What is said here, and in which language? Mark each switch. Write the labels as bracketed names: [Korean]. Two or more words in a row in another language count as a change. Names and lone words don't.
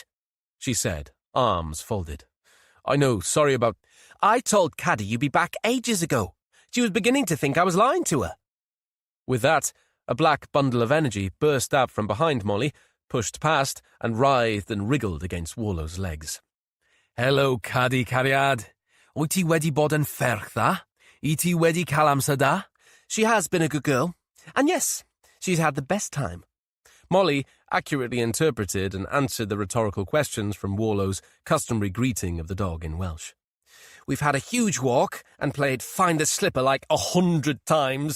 [English] she said, arms folded. I know, sorry about... I told Caddy you'd be back ages ago. She was beginning to think I was lying to her. With that, a black bundle of energy burst out from behind Molly, pushed past, and writhed and wriggled against Warlow's legs. Hello, Caddy Cariad. [Welsh] Wyt ti wedi bod yn ferch dda? I ti wedi cael amser da? [English] She has been a good girl. And yes, she's had the best time. Molly accurately interpreted and answered the rhetorical questions from Warlow's customary greeting of the dog in Welsh. We've had a huge walk and played Find the Slipper like 100 times.